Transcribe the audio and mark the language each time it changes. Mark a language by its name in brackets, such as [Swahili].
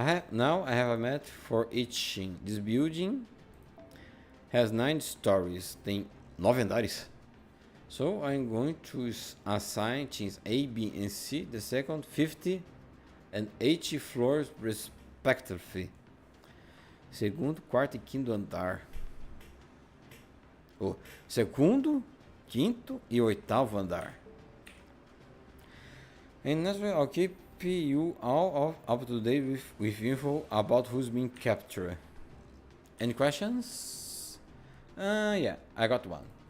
[English] Now I have a map for each team. This building has 9 stories. [Portuguese] Tem 9 andares. [English] So I'm going to assign teams A, B, and C the second, 50, and 80 floors respectively. [Portuguese] Segundo, quarto e quinto andar. O segundo, quinto e oitavo andar. [English] And naturally, I'll keep you all up to date with info about who's being captured. Any questions? Yeah, I got one.